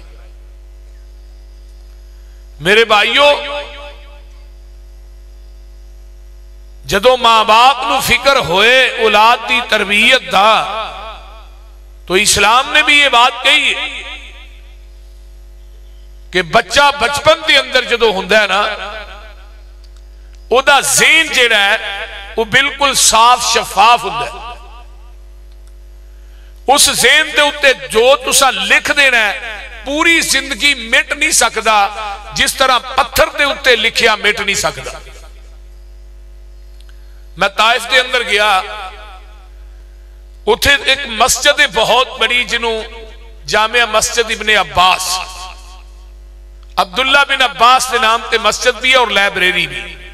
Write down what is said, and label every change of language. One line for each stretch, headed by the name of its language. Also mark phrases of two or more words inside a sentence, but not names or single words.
Punjabi: میرے بھائیو، جدو ماں باپ نو فکر ہوئے اولاد دی تربیت دا، تو اسلام نے بھی یہ بات کہی ہے کہ بچہ بچپن دے اندر جدو ہوندا ہے نا، او دا ذہن جڑا ہے وہ بالکل صاف شفاف ہوندا ہے. اس ذہن دے اتے جو تسا لکھ دینا ہے پوری زندگی مٹ نہیں سکدا، جس طرح پتھر دے اتے لکھیا مٹ نہیں سکدا. میں طائف دے اندر گیا، اتھے ایک مسجد بہت بڑی جنہوں جامعہ مسجد ابن عباس، عبداللہ بن عباس کے نام تے مسجد بھی ہے اور لائبریری بھی.